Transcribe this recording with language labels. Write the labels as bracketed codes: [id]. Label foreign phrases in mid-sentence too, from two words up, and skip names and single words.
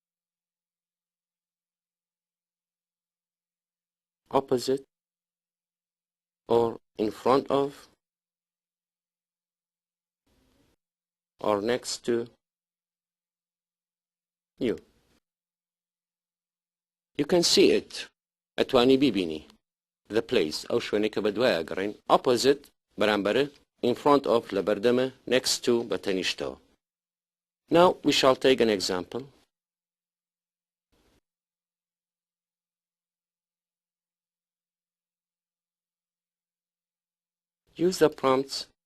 [en] opposite or in front of or next to you. You can see it أتواني ببینی the place [ckb] أو شوێنێک کە بەدوایە گەڕین [en] opposite بەرامبەرە in front of لەبەردەمە next to بەتەنیشتەوە. Now we shall take an example. Use the prompts